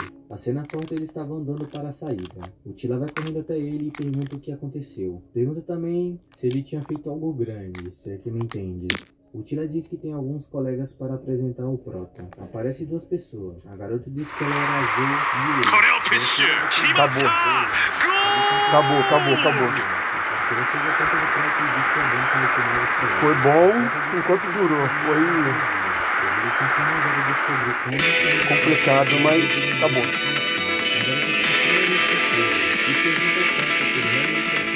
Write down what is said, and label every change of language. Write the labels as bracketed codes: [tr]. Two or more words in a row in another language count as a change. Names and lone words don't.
[pt] A cena conta ele estava andando para a saída. O Tila vai correndo até ele e pergunta o que aconteceu. Pergunta também se ele tinha feito algo grande, se é que me entende. O Tila diz que tem alguns colegas para apresentar o Prota. Aparece 2 pessoas. A garota diz que ela era azul e ele. [ja] これをプッシュ決まったゴ [pt] Acabou. Foi bom enquanto durou. Foi complicado, mas acabou.